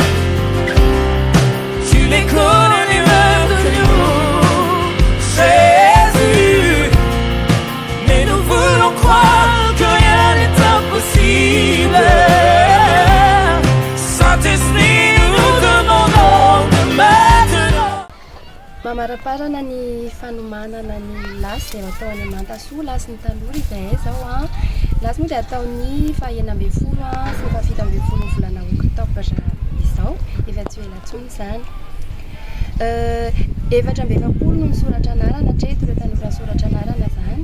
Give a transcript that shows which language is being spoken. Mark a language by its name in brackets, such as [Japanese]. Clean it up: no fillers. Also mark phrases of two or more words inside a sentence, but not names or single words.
[French] Tu les connais mieux que nous, Jésus. Mais nous voulons croire que rien n'est impossible. Saint-Esprit, nous demandons de maintenant. [Malagasy] Mamaraparana ny fanomanana ny lasy izay atao any Mantasoa, lasy ny taloha izay zao a. Lasy moa dia ataony faha 9 sy faha 17 volana oktobra izao, efa tsy ela intsony izany. 7 no misoratra anarana hatreto ireo tanora soratra anarana zany.